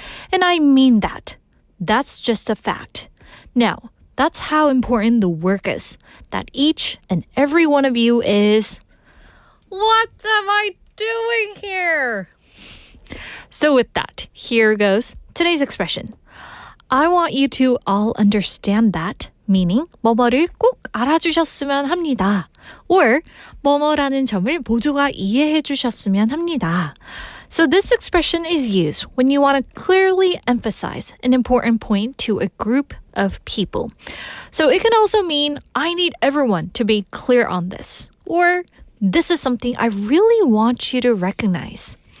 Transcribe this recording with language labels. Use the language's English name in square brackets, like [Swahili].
[English] And I mean that. That's just a fact. Now, that's how important the work is, that each and every one of you is... What am I doing here? So with that, here goes today's expression. I want you to all understand that, meaning [Korean] 뭐뭐를 꼭 알아주셨으면 합니다. Or 뭐뭐라는 점을 모두가 이해해 주셨으면 합니다. [English] So this expression is used when you want to clearly emphasize an important point to a group of people. So it can also mean I need everyone to be clear on this. Or this is something I really want you to recognize.